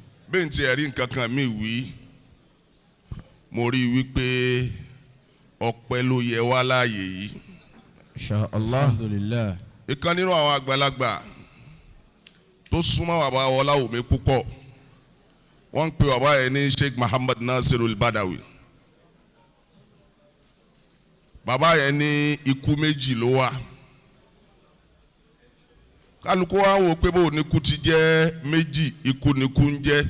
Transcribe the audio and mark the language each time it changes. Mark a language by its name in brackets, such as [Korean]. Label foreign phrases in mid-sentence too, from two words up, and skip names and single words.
[Yoruba] bẹ́ẹ̀ tí ẹ̀rí nǹkan kan mi wí mo rí wípé ọpẹ́ ló yẹ wá láàyè yìí. [Arabic] Insha Allah. Alhamdulillah. [Yoruba] Ìkan nínú àwọn àgbàlagbà tó súnmọ́ bàbá Olawumi púpọ̀ wọ́n ń pe bàbá yẹn ní Sheikh Muhammad Nasirul Badawi. Bàbá yẹn ní ikú méjì ló wà. Kálukú wa wò pé bó ní ikú ti jẹ́ méjì, ikú ni ikú ń jẹ́.